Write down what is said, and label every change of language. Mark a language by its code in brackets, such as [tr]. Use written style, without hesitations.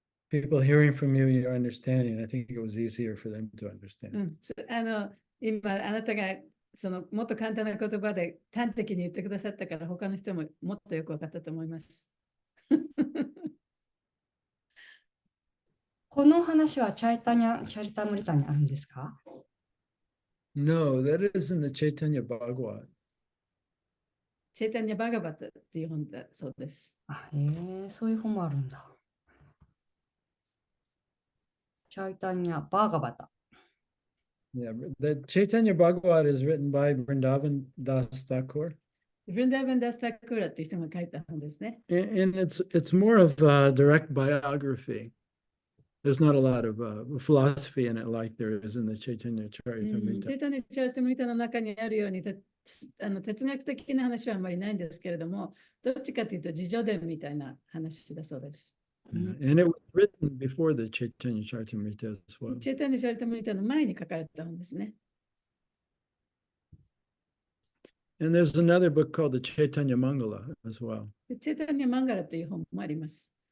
[en] people hearing from you, your understanding, I think it was easier for them to understand. [ja] 今、あなたがもっと簡単な言葉で端的に言ってくださったから、他の人ももっとよく分かったと思います。この話はチャリタムリタにあるんですか？ [en] No, that is in the Chaitanya Bhagavat. [ja] チェイタニア・バガバットっていう本だそうです。そういう本もあるんだ。チャイタニア・バーガバタ。 [en] Yeah, the Chaitanya Bhagavat is written by Vrindavan Das Thakur. [ja] ブリンダーバン・ダスタクーラっていう人が書いた本ですね。 [en] And it's more of a direct biography. There's not a lot of philosophy in it like there is in the Chaitanya [ja] チェ [en] Charitamrita. [ja] イタニア・チャリタムリタの中にあるように哲学的な話はあんまりないんですけれども、どっちかというと自叙伝みたいな話だそうです。 [en] And it was written before the Chaitanya Charitamrita as well. [ja] チェイタニア・チャリタムリタの前に書かれた本ですね。 [en] And there's another book called the Chaitanya Mangala as well. [ja] チェイタニア・マンガラという本もあります。